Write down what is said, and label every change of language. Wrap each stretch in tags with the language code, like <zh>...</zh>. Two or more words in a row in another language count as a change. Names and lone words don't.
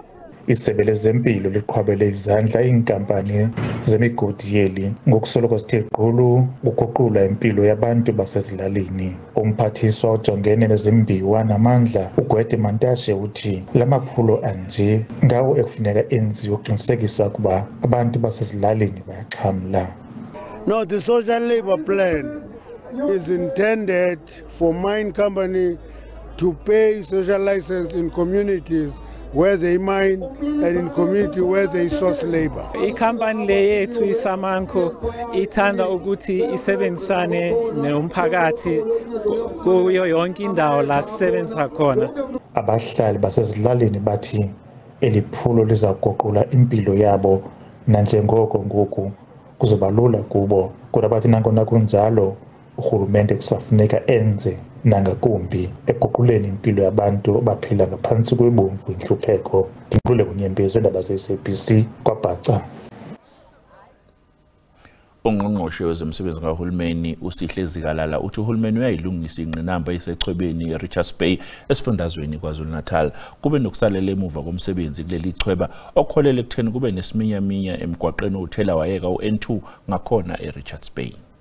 <xh>Isebe lezempilo liqhwabele izandla iinkampani zemigodi yeli ngokusoloko sithe gqulu ukuguqula impilo yabantu basezilalini. Umphathiswa ojongene nezimbiwa namandla uGwede Mantashe uthi lamaphulo anje ngawo ekufuneka enziwe ukuqinisekisa ukuba abantu basezilalini bayaxhamla.</xh> <en>No, the social labor plan is intended for mine company to pay social license in communities where they mine and in community where they source labor.</en> <zu>Ikhampani le yethu iSamanco ithanda ukuthi isebenzisane nomphakathi kuyo yonke indawo la sisebenza khona.</zu> <xh>Abahlali basezilalini bathi eliphulo lizaguqula impilo yabo nanjengoko ngoku kuzoba lula kubo, kodwa bathi nangona kunjalo urhulumente kusafuneka enze nangakumbi eguquleni impilo yabantu baphila ngaphansi kwebomvu inhlupheko.</xh> <zu>Ngiqule kunyembezi wendaba ze-SABC kwaBhaca. Ongqongqoshe wezomsebenzi kahulumeni uSihle Zikalala uthi uhulumeni uyayilungisa ingqinamba isechwebeni eRichards Bay esifundazweni KwaZulu-Natal kube nokusalela emuva komsebenzi kuleli chweba okholele ekutheni kube nesiminyaminya emgwaqeni uthela wayeka uN2 ngakhona eRichards Bay.</zu>